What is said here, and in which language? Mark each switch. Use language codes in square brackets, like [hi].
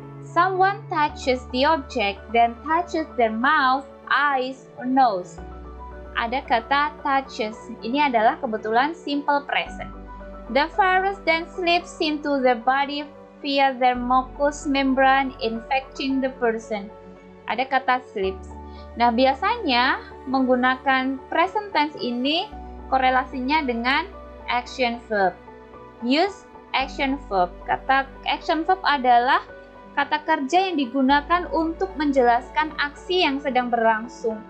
[en] Someone touches the object, then touches their mouth, eyes, or nose. [id] Ada kata touches. Ini adalah kebetulan simple present. [en] The virus then slips into the body via their mucous membrane, infecting the person. [id] Ada kata slips. Nah, biasanya menggunakan present tense ini korelasinya dengan action verb. [en] Use action verb. [id] Kata action verb adalah kata kerja yang digunakan untuk menjelaskan aksi yang sedang berlangsung.